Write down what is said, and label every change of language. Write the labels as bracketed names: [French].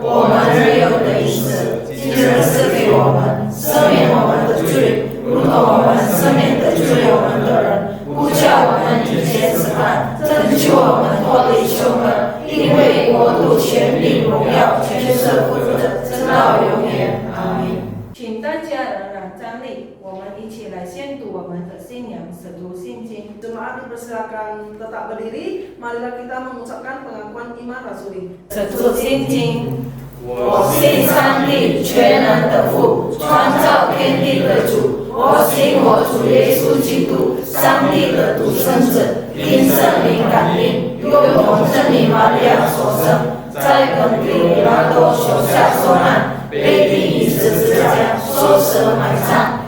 [Chinese] 我们日用的饮食，今日赐给我们，赦免我们的罪，如同我们赦免的罪我们的人，不叫我们迎接试探，拯救我们脱离凶恶。因为国度、权柄、荣耀，全是父的，直到永远。阿们。请大家仍然站立，我们一起来宣读我们的信仰，使徒信经。 [Indonesian] Jemaat dipersilakan tetap berdiri. Marilah kita mengucapkan pengakuan iman rasuli. [Chinese] 使徒信经。我信上帝全能的父，创造天地的主。我信我主耶稣基督，上帝的独生子，因圣灵感孕，又同圣灵玛利亚所生，在本地比拉多手下受难，被钉于十字架，受死埋葬。